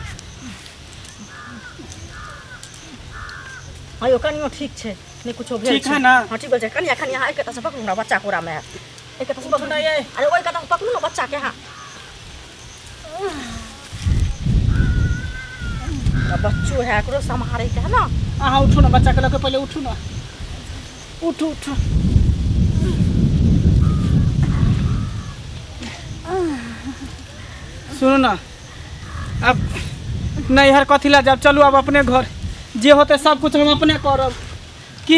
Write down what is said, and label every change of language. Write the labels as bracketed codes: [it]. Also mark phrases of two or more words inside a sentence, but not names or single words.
[mai] हां यो कनियो ठीक छै नहीं कुछो भेल ठीक है ना हां ठीक छै कनिया एक कता से पकड़ू ना बच्चा कोरा में एक कता से पकड़ू ना ये अरे ओई कता से पकड़ू ना बच्चा के हां बच्चो है एकरो संभारे के है ना आहा उठो ना बच्चा के लेके पहले उठो ना उठो सुनो ना अब नैहर कथी ला जब चलू अब अपने घर जे होते सब कुछ हम अपने करब की